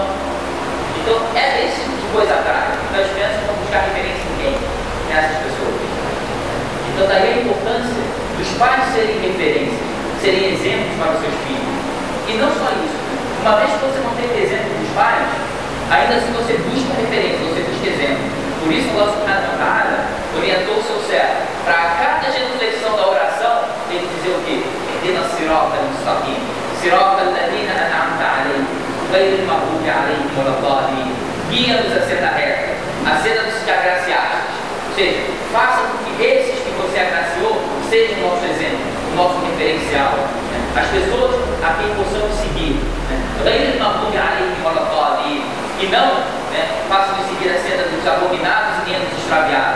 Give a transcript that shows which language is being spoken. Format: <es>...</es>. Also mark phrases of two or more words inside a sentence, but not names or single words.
<pt>Então é esse tipo de coisa atrás. Então as crianças vão buscar referência em quem? Nessas pessoas. Então daí a importância dos pais serem referências, serem exemplos para os seus filhos. E não só isso, uma vez que você não teve exemplo dos pais, ainda assim você busca referência, você busca exemplo. Por isso</pt> <ar>الله سبحانه وتعالى</ar> <pt>orientou o seu servo para a cada genuflexão da oração ele dizer o quê?</pt> <ar>اهدنا الصراط المستقيم صراط الذين أنعمت عليهم غير المغضوب عليهم ولا الضالين.</ar> <pt>Guia-nos a senda reta, a senda dos que agraciaste. Ou seja, faça com que esses que você agraciou sejam o nosso exemplo, o nosso referencial. As pessoas a quem possamos seguir. E não façam de seguir a senda dos abominados e nem dos extraviados.</pt>